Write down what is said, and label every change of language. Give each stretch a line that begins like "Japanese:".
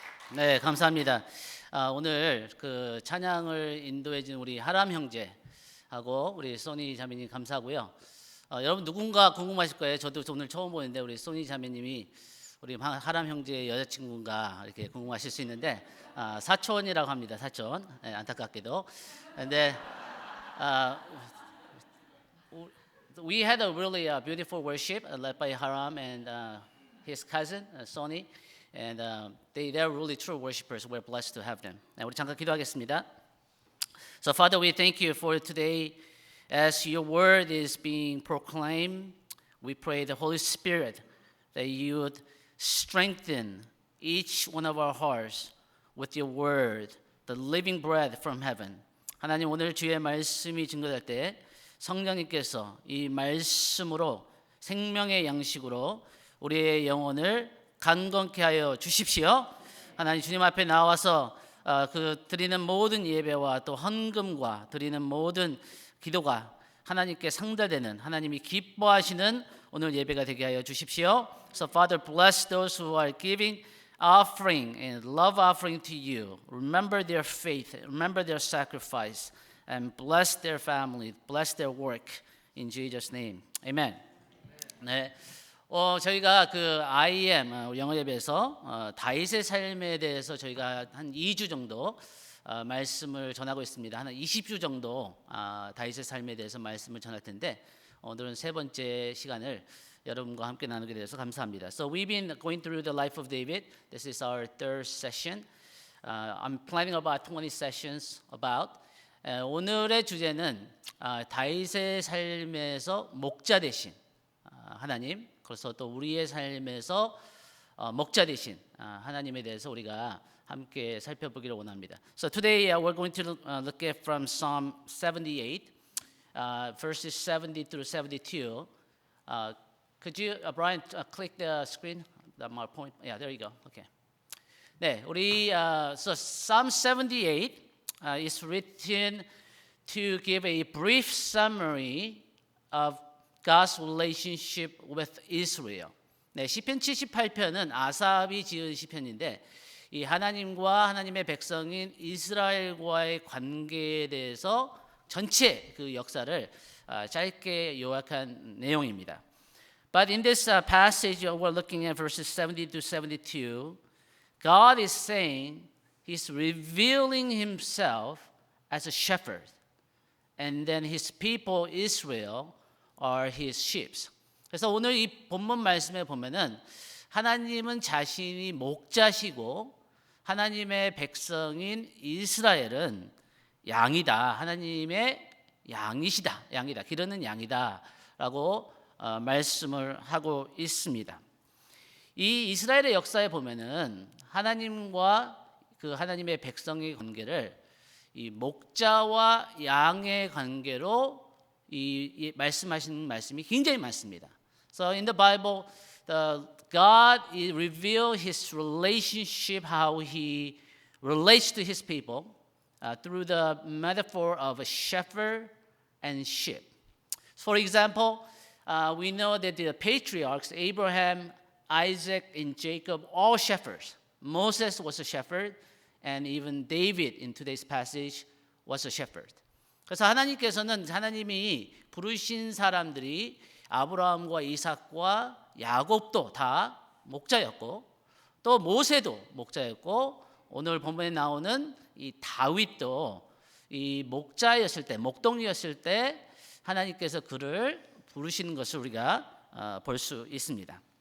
Korean: 네, 감사합니다. 오늘 그 찬양을 인도해 준 우리 하람 형제하고 우리 소니 자매님 감사하고요. 여러분 누군가 궁금하실 거예요. 저도 오늘 처음 보는데 우리 소니 자매님이 우리 하람 형제의 여자친구인가 이렇게 궁금하실 수 있는데 사촌이라고 합니다. 사촌. 네, 안타깝게도. 근데
English: we had a really beautiful worship led by Haram and his cousin Sonny, and they're really true worshipers. We're blessed to have them.
Korean: 네, 우리 잠깐 기도하겠습니다.
English: So Father, we thank you for today, as your word is being proclaimed. We pray the Holy Spirit that you would strengthen each one of our hearts with your word, the living bread from heaven.
Korean: 하나님 오늘 주의 말씀이 증거될 때 성령님께서 이 말씀으로 생명의 양식으로 우리의 영혼을 강건케 하여 주십시오. 하나님 주님 앞에 나와서 그 드리는 모든 예배와 또 헌금과 드리는 모든 기도가 하나님께 상달되는 하나님이 기뻐하시는 오늘 예배가 되게 하여 주십시오.
English: So Father, bless those who are giving offering and love offering to you. Remember their faith, remember their sacrifice, and bless their family, bless their work in Jesus' name. Amen.
Korean: 네, 저희가 그 IM 영어 예배에서 다윗의 삶에 대해서 저희가 한 2주 정도 말씀을 전하고 있습니다. 한 20주 정도 다윗의 삶에 대해서 말씀을 전할 텐데 오늘은 세 번째 시간을 여러분과 함께 나누게 되어서 감사합니다.
English: So we've been going through the life of David. This is our third session. I'm planning about 20 sessions about.
Korean: 오늘의 주제는 다윗의 삶에서 목자 되신 하나님, 그래서 또 우리의 삶에서 목자 되신 하나님에 대해서 우리가 함께 살펴보기를 원합니다.
English: So today we're going to look at from Psalm 78, verses 70 through 72. Could you, Brian, click the screen? My point. Yeah, there you go. Okay.
Korean: 네, 우리
English: so Psalm 78 is written to give a brief summary of God's relationship with Israel.
Korean: 네, 시편 78편은 아삽이 지은 시편인데 이 하나님과 하나님의 백성인 이스라엘과의 관계에 대해서 전체 그 역사를 짧게 요약한 내용입니다.
English: But in this passage we're looking at verses 70 to 72, God is saying He's revealing Himself as a shepherd, and then His people Israel are His sheep.
Korean: 그래서 오늘 이 본문 말씀에 보면은 하나님은 자신이 목자시고 하나님의 백성인 이스라엘은 양이다. 하나님의 양이시다. 양이다. 기르는 양이다라고 말씀을 하고 있습니다. 이 이스라엘의 역사에 보면은 하나님과 그 하나님의 백성의 관계를 이 목자와 양의 관계로 이 말씀하시는 말씀이 굉장히 많습니다.
English: So in the Bible, God revealed His relationship, how He relates to His people through the metaphor of a shepherd and sheep. For example, we know that the patriarchs, Abraham, Isaac, and Jacob, all shepherds. Moses was a shepherd, and even David in today's passage was a shepherd.
Korean: 그래서 하나님께서는 하나님이 부르신 사람들이 아브라함과 이삭과 야곱도 다 목자였고 또 모세도 목자였고 오늘 본문에 나오는 이 다윗도 이 목자였을 때 목동이었을 때 하나님께서 그를 부르시는 것을 우리가 볼 수 있습니다.